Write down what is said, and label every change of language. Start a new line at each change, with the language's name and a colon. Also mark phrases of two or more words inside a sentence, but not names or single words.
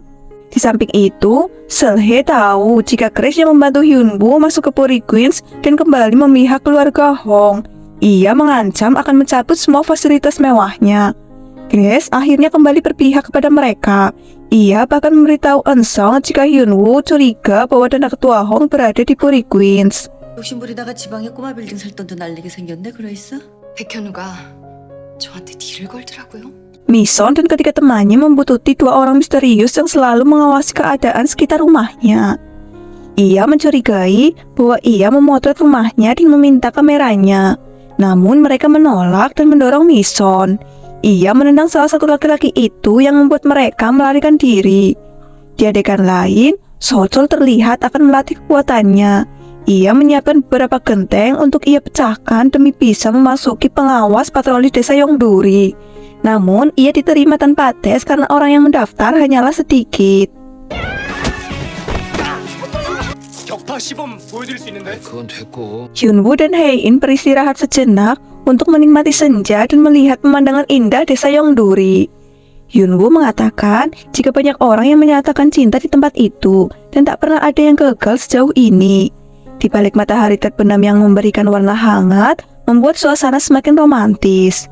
Indonesian: Di samping itu, Seulhae tahu jika Grace yang membantu Hyunwoo masuk ke Puri Queens dan kembali memihak keluarga Hong. Ia mengancam akan mencabut semua fasilitas mewahnya. Grace akhirnya kembali berpihak kepada mereka. Ia bahkan memberitahu Eun-sung jika Hyunwoo curiga bahwa dana ketua Hong berada di Puri Queens.
Korean: 욕심 부리다가 지방에 꼬마 빌딩 살 돈도 날리게 생겼네, 그러있어? 백현우가 저한테 딜을 걸더라고요.
Indonesian: Mison dan ketiga temannya membutuhkan dua orang misterius yang selalu mengawasi keadaan sekitar rumahnya. Ia mencurigai bahwa ia memotret rumahnya dan meminta kameranya. Namun mereka menolak dan mendorong Mison. Ia menendang salah satu laki-laki itu yang membuat mereka melarikan diri. Di adegan lain, Sochol terlihat akan melatih kekuatannya. Ia menyiapkan beberapa genteng untuk ia pecahkan demi bisa memasuki pengawas patroli desa Yongduri. Namun, ia diterima tanpa tes karena orang yang mendaftar hanyalah sedikit.
Korean: 격파 시범 보여드릴 수 있는데? 그건 됐고.
Indonesian: Hyunwoo dan Hae-in beristirahat sejenak untuk menikmati senja dan melihat pemandangan indah desa Yongduri. Hyunwoo mengatakan jika banyak orang yang menyatakan cinta di tempat itu dan tak pernah ada yang gagal sejauh ini. Di balik matahari terbenam yang memberikan warna hangat, membuat suasana semakin romantis.